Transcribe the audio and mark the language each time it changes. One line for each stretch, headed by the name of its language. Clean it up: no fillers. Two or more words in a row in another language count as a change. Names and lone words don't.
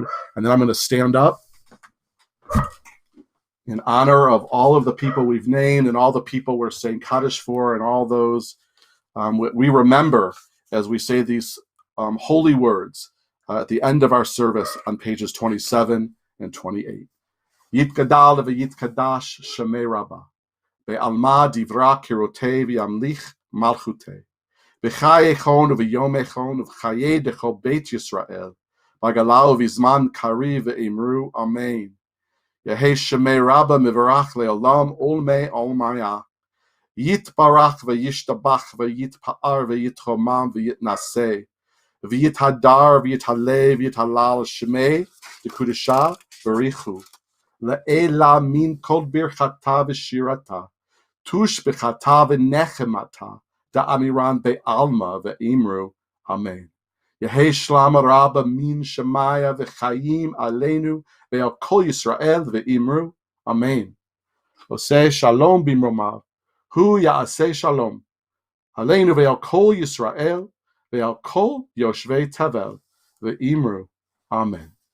English: And then I'm going to stand up in honor of all of the people we've named and all the people we're saying Kaddish for and all those we remember as we say these holy words at the end of our service on pages 27 and 28.
Aramaic: יתגדל ויתקדש שמיה רבא, בעלמא די ברא כרעותיה וימליך מלכותיה, בחייכון וביומיכון ובחיי דכל בית ישראל, בעגלא ובזמן קריב ואמרו אמן. יהא שמיה רבא מברך לעלם ולעלמי עלמיא, יתברך וישתבח ויתפאר ויתרומם ויתנשא, ויתהדר ויתעלה ויתהלל שמיה דקודשא בריך הוא. לעלא מן כל ברכתא ושירתא, תשבחתא ונחמתא, דאמירן בעלמא ואמרו, אמן. יהא שלמא רבא מן שמיא וחיים עלינו ועל כל ישראל ואמרו, אמן.
Hebrew: עושה שלום במרומיו, הוא יעשה שלום, עלינו ועל כל ישראל ועל כל יושבי תבל ואמרו, אמן.